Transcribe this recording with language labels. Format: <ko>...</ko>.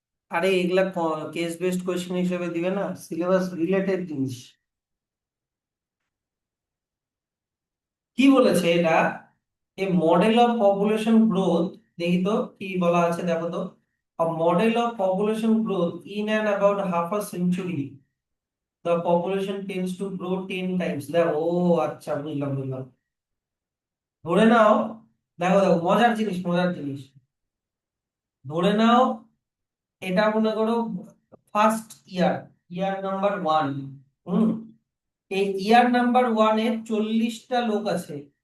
<bn>আরে এগুলা case based question হিসেবে দিবে না, সিলেবাস রিলেটেড জিনিস। কি বলেছে এটা, এ মডেল অফ পপুলেশন গ্রোথ। দেখি তো কি বলা আছে, দেখো তো।</bn> <en>A model of population growth in and about half a century, the population tends to grow 10 times.</en> <bn>দেখো, ও আচ্ছা, বুঝলাম বুঝলাম। ধরে নাও, দেখো দেখো মজার জিনিস, মজার জিনিস। ধরে নাও এটা মনে করো ফার্স্ট ইয়ার, ইয়ার নাম্বার 1। হুম, এই ইয়ার নাম্বার 1-এ 40টা লোক আছে।</bn>